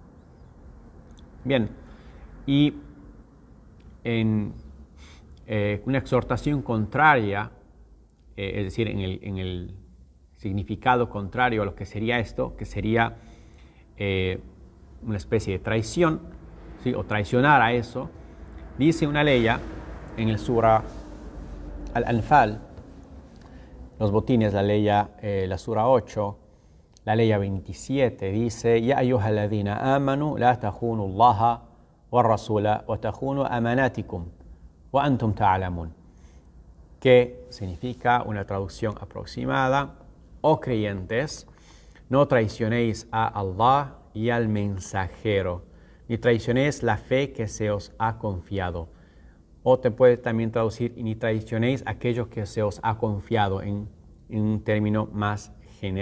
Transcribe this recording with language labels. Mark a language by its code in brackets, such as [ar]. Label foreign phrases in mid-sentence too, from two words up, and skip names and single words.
[es] Bien, y en una exhortación contraria, es decir, en el significado contrario a lo que sería esto, que sería una especie de traición, ¿sí? O traicionar a eso, dice una leya en el Sura Al-Anfal, los botines, la Sura 8, la leya 27, dice: [ar] يا أيها الذين آمنوا لا تخونوا الله ورسول وتخونوا أماناتكم وأنتم تعلمون, [es] que significa, una traducción aproximada: oh creyentes, no traicionéis a Allah y al mensajero, ni traicionéis la fe que se os ha confiado. O te puede también traducir: ni traicionéis aquello que se os ha confiado, en un término más general.